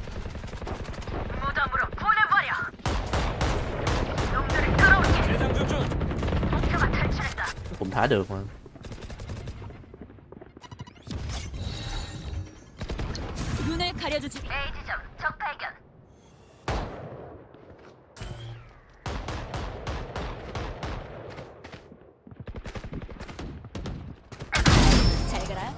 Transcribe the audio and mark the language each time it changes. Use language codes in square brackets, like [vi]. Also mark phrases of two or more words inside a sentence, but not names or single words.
[ko] 무덤으로 보내버려. 놈들을 따라오게. 재장전 중. 목표가 탈출했다. [vi] Cũng thả được mà. [ko] 눈을 가려주지. A 지점 적 발견. 잘 가라.